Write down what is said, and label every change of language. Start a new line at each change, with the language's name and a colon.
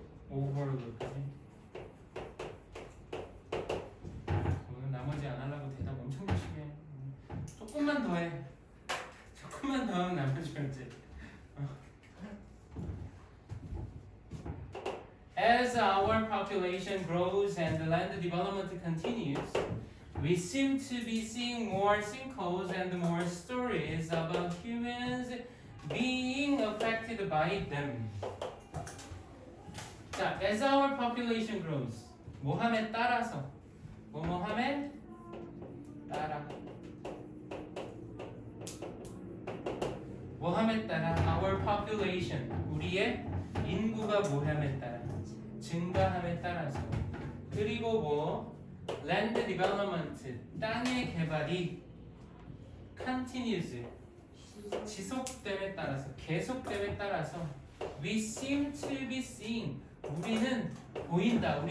Korean: 오버룩. 오늘 나머지 안 하려고 대답 엄청 열심히 해. 조금만 더 해. 조금만 더 하면 나머지 문제.
English: As our population grows and the land development continues, we seem to be seeing more sinkholes and more stories about humans being affected by them.
Korean: 자,
English: as our population grows,
Korean: 뭐함에 따라서, 뭐뭐함에 따라, 뭐함에 따라,
English: our population,
Korean: 우리의 인구가 뭐함에 따라, 증가함에 따라서, 그리고
English: land development,
Korean: 땅의 개발이
English: continues,
Korean: 지속됨에 따라서, 계속됨에 따라서,
English: we seem to be seeing,
Korean: 우리는 보인다.